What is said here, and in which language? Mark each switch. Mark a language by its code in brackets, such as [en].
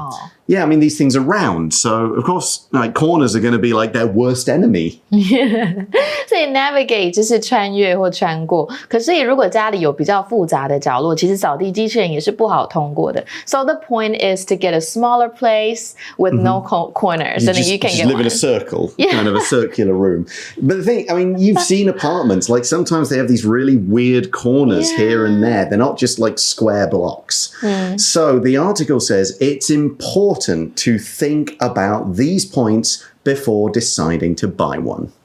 [en] Oh. Yeah, I mean, these things are round, so of course, like corners are going to be like their worst enemy. [zh] 所以 navigate 就是穿越或穿过。可是如果家里有比较复杂的角落，其实扫地机器人也是不好通过的。 [en] So the point is to get a smaller place with no corners, and then you can just get live one. in a circle, kind of a circular room. But the thing, I mean, you've seen apartments, like sometimes they have these really weird corners here and there. They're not just like square blocks. So the article says it's important to think about these points before deciding to buy one.